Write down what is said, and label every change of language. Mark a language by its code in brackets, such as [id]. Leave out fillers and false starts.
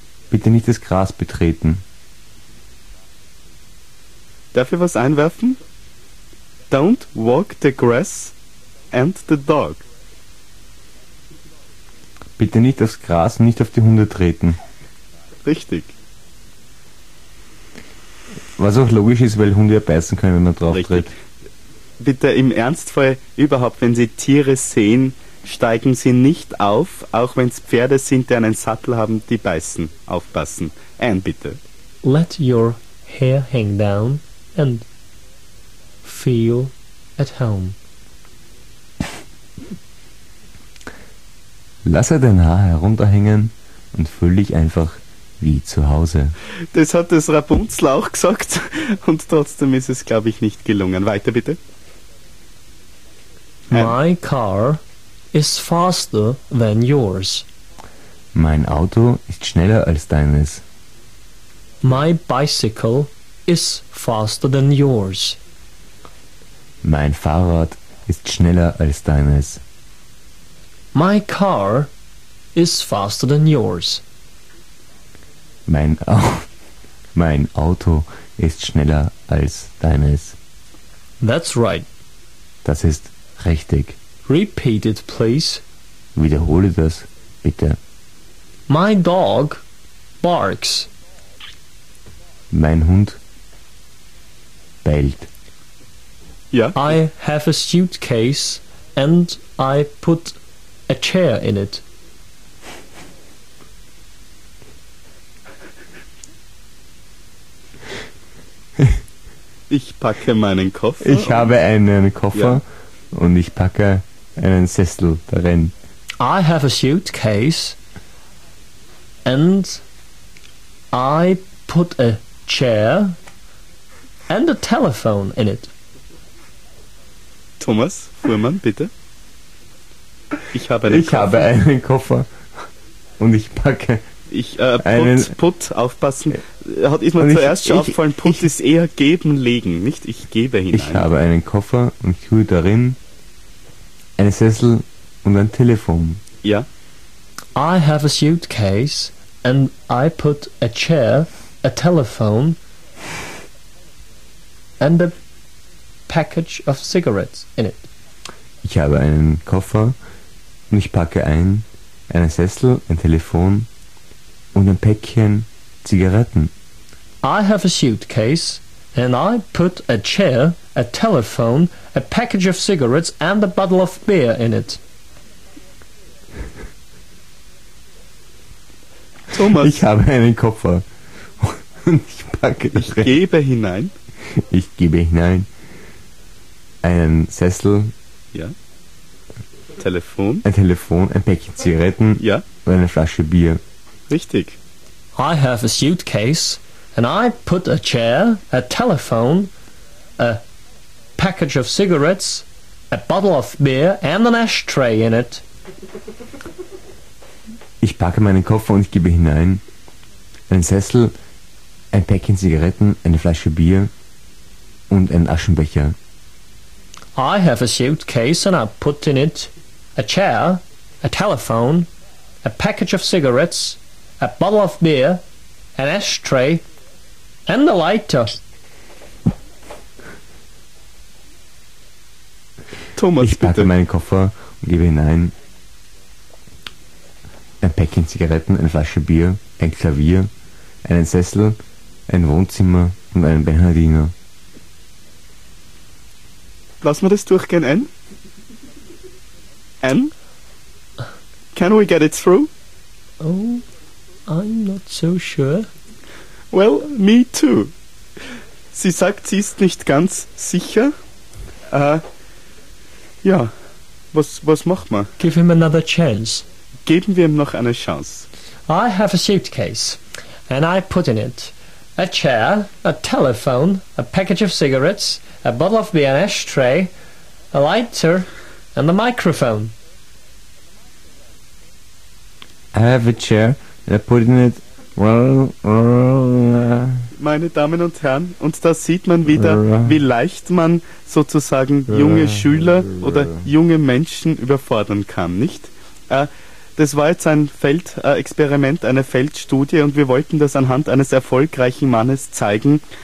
[de] Bitte nicht das Gras betreten. Darf ich was einwerfen? [en] Don't walk the grass and the dog. [de] Bitte nicht aufs Gras und nicht auf die Hunde treten. Richtig. Was auch logisch ist, weil Hunde ja beißen können, wenn man drauf Richtig. Tritt. Bitte im Ernstfall, überhaupt, wenn Sie Tiere sehen, steigen Sie nicht auf, auch wenn es Pferde sind, die einen Sattel haben, die beißen. Aufpassen. Ein bitte. [en] Let your hair hang down and feel at home. [de] Lasse dein Haar herunterhängen und fühle dich einfach wie zu Hause. Das hat das Rapunzel auch gesagt und trotzdem ist es, glaube ich, nicht gelungen. Weiter bitte. [en] My car is faster than yours. [de] Mein Auto ist schneller als deines. [en] My bicycle is faster than yours. [de] Mein Fahrrad ist schneller als deines. [en] My car is faster than yours. [de] Mein Auto ist schneller als deines. [en] That's right. [de] Das ist richtig. [en] Repeat it, please. [de] Wiederhole das, bitte. [en] My dog barks. [de] Mein Hund bellt. Ja. [en] I have a suitcase and I put a chair in it. [de] Ich packe meinen Koffer. Ich habe einen Koffer, ja. Und ich packe einen Sessel darin. [en] I have a suitcase and I put a chair and a telephone in it. [de] Thomas Fuhrmann, bitte. Ich habe einen Koffer und ich packe. Put, aufpassen. Ist mir zuerst schon aufgefallen, Put ist eher geben, legen, nicht ich gebe hinein. Ich habe einen Koffer und ich tue darin einen Sessel und ein Telefon. Ja. [en] I have a suitcase and I put a chair, a telephone and a package of cigarettes in it. [de] Ich habe einen Koffer und ich packe einen Sessel, ein Telefon und ein Päckchen Zigaretten. [en] I have a suitcase and I put a chair, a telephone, a package of cigarettes and a bottle of beer in it. [de] Thomas. Ich habe einen Koffer und ich packe ich drin. Gebe hinein. Ich gebe hinein einen Sessel. Ja. Telefon. Ein Telefon, ein Päckchen Zigaretten. Ja. Und eine Flasche Bier. Richtig. [en] I have a suitcase and I put a chair, a telephone, a package of cigarettes, a bottle of beer and an ashtray in it. [de] Ich packe meinen Koffer und ich gebe hinein einen Sessel, ein Päckchen Zigaretten, eine Flasche Bier und einen Aschenbecher. [en] I have a suitcase and I put in it a chair, a telephone, a package of cigarettes, a bottle of beer, an ashtray and a lighter. [de] Thomas, ich packe meinen Koffer und gebe hinein ein Päckchen Zigaretten, eine Flasche Bier, ein Klavier, einen Sessel, ein Wohnzimmer und einen Bernhardiner. Lassen wir das durchgehen, Anne? [en] Anne? Can we get it through? Oh, I'm not so sure. Well, me too. [de] Sie sagt, sie ist nicht ganz sicher. Ja, was macht man? [en] Give him another chance. [de] Geben wir ihm noch eine Chance. [en] I have a suitcase and I put in it a chair, a telephone, a package of cigarettes, a bottle of beer, an ashtray, a lighter and a microphone. I have a chair and I put in it. [de] Meine Damen und Herren, und da sieht man wieder, wie leicht man sozusagen junge Schüler oder junge Menschen überfordern kann, nicht? Das war jetzt ein Feldexperiment, eine Feldstudie und wir wollten das anhand eines erfolgreichen Mannes zeigen.